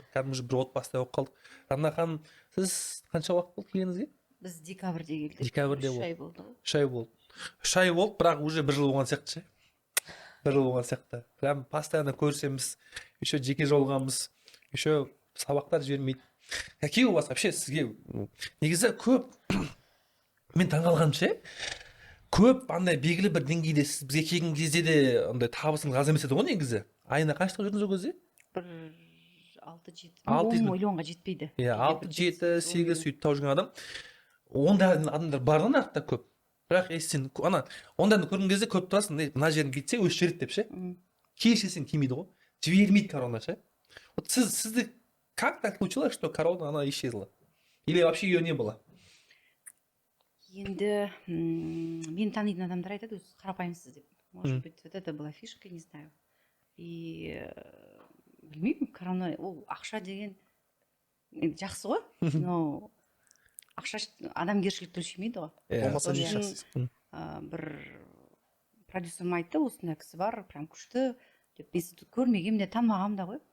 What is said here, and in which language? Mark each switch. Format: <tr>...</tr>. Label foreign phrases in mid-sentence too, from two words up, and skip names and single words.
<kk>Кәдімгі уже бір отбасыдай болып қалдық. Жайна ханым, сіз қанша уақыт болды келгеніңізге? біз декабрьде келдік. Декабрьде 3 болды. ай болды ғой. 3 ай болды. 3 ай болды, бірақ уже 1 жыл болған сияқты ше. 1 жыл болған сияқты.</kk> <ru>Прям постоянно</ru> <kk>көрсеміз, еще жеке жолығамыз, еще сабақтар жібермейді.</kk> <ru>Какие у вас вообще</ru> <kk>сізге негізі көп мен таңғалғаным ше, көп андай белгілі бір деңгейде сіз бізге келген кезде де андай табысыңыз аз емес еді ғой негізі. Айына қаншта жүрдіңіз ол кезде? бір 6-7 6-7 10 миллионға жетпейді. Иә, 6-7-8 сөйтіп тауып жүрген адам. Ондай адамдар бар да нарықта көп. Бірақ сен ана ондайды көрген кезде көп тұрасың, мына жерін кетсе өшіп жібереді деп ше. Кешке сен келмейді ғой. Жібермейді корона ше.</kk> <ru>Вот сізді как так случилось, что корона она исчезла? Или вообще ее не было?</ru> <kk>Енді мен танитын адамдар айтады, өзі қарапайымсыз деп.</kk> <ru>Может быть, вот это была фишка, не знаю.</ru> <kk>И білмеймін, корона, ол ақша деген енді жақсы ғой, но ақша адамгершілікті өлшемейді ғой. Болмаса не Сосын, жасайсың? бір продюсерім айтты, осындай кісі бар, прям күшті деп, мен сізді көрмегенмін де, танымағанмын да ғой.</kk>